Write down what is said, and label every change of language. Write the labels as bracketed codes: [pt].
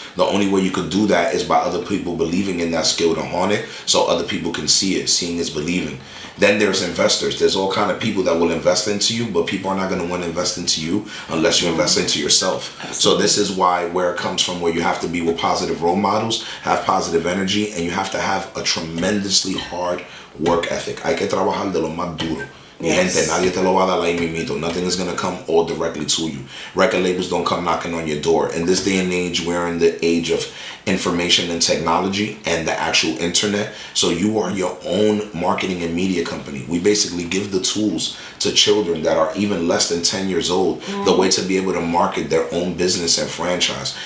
[en] The only way you could do that is by other people believing in that skill to hone it, so other people can see it. Seeing is believing. Then there's investors. There's all kind of people that will invest into you, but people are not going to want to invest into you unless you invest into yourself. Absolutely. So this is where it comes from, where you have to be with positive role models, have positive energy, and you have to have a tremendously hard work ethic. [es] Hay que trabajar de lo más duro. [en] Yes. [es] Gente, nadie te lo va a dar ahí mismito. [en] Nothing is going to come all directly to you. Record labels don't come knocking on your door. In this day and age, we're in the age of information and technology and the actual internet. So you are your own marketing and media company. We basically give the tools to children that are even less than 10 years old, the way to be able to market their own business and franchise.